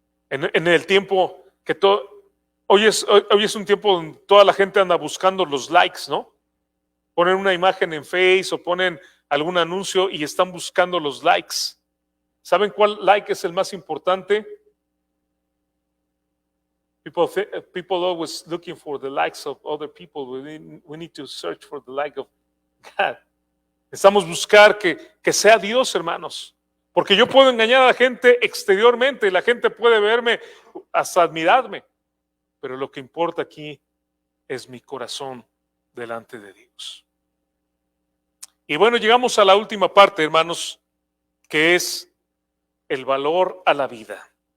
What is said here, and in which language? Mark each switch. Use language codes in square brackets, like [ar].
[es] En el tiempo que hoy es un tiempo donde toda la gente anda buscando los likes, ¿no? Ponen una imagen en Face o ponen algún anuncio y están buscando los likes. ¿Saben cuál like es el más importante? [en] People always looking for the likes of other people. We need to search for the like of God. [es] Necesitamos buscar que sea Dios, hermanos. Porque yo puedo engañar a la gente exteriormente y la gente puede verme hasta admirarme. Pero lo que importa aquí es mi corazón delante de Dios. Y bueno, llegamos a la última parte, hermanos, que es el valor a la vida.